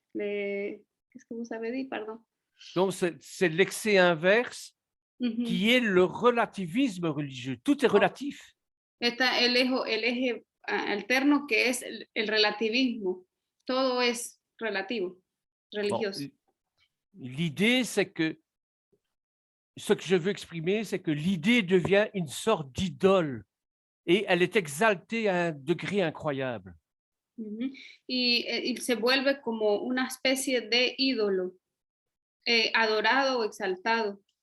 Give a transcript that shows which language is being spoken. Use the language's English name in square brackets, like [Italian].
[French] Qu'est-ce que vous avez dit, pardon? Donc, c'est l'excès inverse qui est le relativisme religieux. Tout est relatif. [Spanish] Está el eje alterno que es el relativismo. Todo es relativo, religioso. [French] Bon, l'idée, c'est que ce que je veux exprimer, c'est que l'idée devient une sorte d'idole et elle est exaltée à un degré incroyable. [Spanish] Y se vuelve como una especie de ídolo, adorado o exaltado.